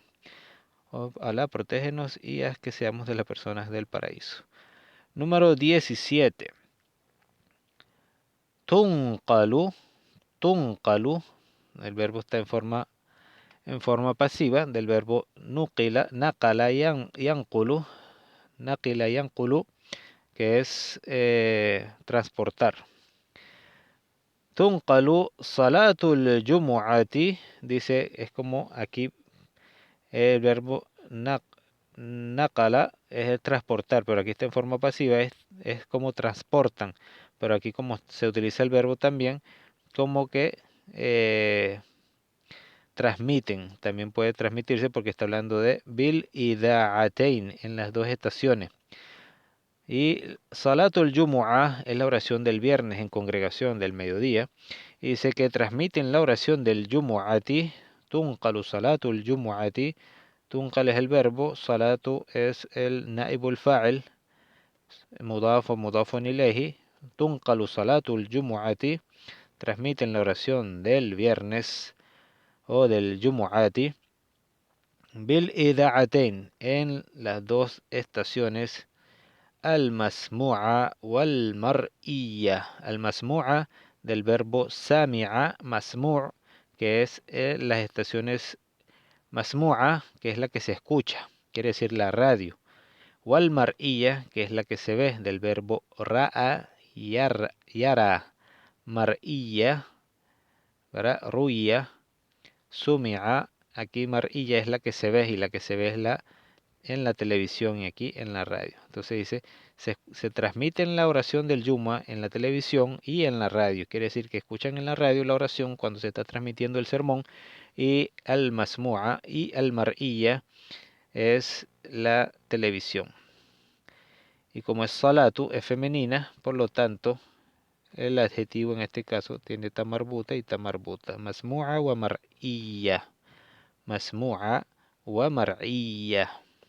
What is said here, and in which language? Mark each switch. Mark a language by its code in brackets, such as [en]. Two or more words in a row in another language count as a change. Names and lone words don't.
[es] Alá, protégenos y haz que seamos de las personas del paraíso. Número 17. Tunqalu. Tunqalu. El verbo está en forma pasiva del verbo [ar] نقل، نقل ينقل، نقل ينقل, [es] que es transportar. [ar] تنقل صلاة الجمعة, [es] dice, es como aquí el verbo naqala es el transportar, pero aquí está en forma pasiva, es como transportan, pero aquí como se utiliza el verbo también, como que transmiten, también puede transmitirse porque está hablando de bil y da'atein, en las dos estaciones. Y [ar] صلاة الجمعة [es] es la oración del viernes en congregación del mediodía. Y dice que transmiten la oración del Jumu'ati, [ar] تنقل صلاة الجمعة, [es] tunqal es el verbo, Salatu es el [ar] نائب الفاعل، مضاف [es] o [ar] مضاف إليه, تنقل صلاة الجمعة, [es] transmiten la oración del viernes o del Jumu'ati, [ar] بالإذاعتين, [es] en las dos estaciones, [ar] المسموعة والمرئية. المسموعة [es] del verbo [ar] سمع، مسموع', [es] que es las estaciones masmu'a, que es la que se escucha, quiere decir la radio. [ar] والمرئية, [es] que es la que se ve, del verbo [ar] رأى يرى. [es] Mar'iyya, ¿verdad? [ar] رؤية، سمع. [es] Aquí mar'iyya es la que se ve, y la que se ve es en la televisión y aquí en la radio. Entonces dice, se transmite en la oración del Yuma en la televisión y en la radio. Quiere decir que escuchan en la radio la oración cuando se está transmitiendo el sermón, y al-masmu'a, y al-mar'iyya es la televisión. Y como es salatu, es femenina, por lo tanto, el adjetivo en este caso tiene tamarbuta y tamarbuta. [ar] مسموعة ومرئية. مسموعة ومرئية.